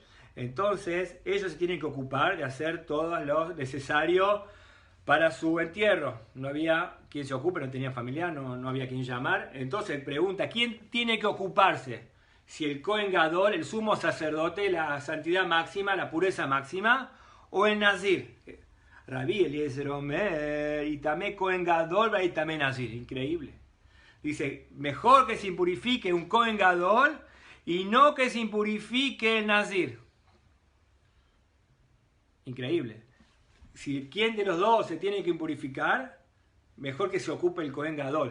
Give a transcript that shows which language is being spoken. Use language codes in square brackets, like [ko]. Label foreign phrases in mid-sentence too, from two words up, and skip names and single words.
[es] Entonces ellos se tienen que ocupar de hacer todo lo necesario para su entierro. No había quien se ocupe, no tenía familiar, no había quien llamar. Entonces pregunta, ¿quién tiene que ocuparse? Si el [he] כהן גדול, [es] el sumo sacerdote, la santidad máxima, la pureza máxima, o el Nazir. [he] רבי אליעזר אומר יטמא כהן גדול ויטמא נזיר. [es] Increíble. Dice, mejor que se impurifique un [he] כהן גדול [es] y no que se impurifique el Nazir. Increíble. Si quién de los dos se tiene que impurificar, mejor que se ocupe el [he] כהן גדול.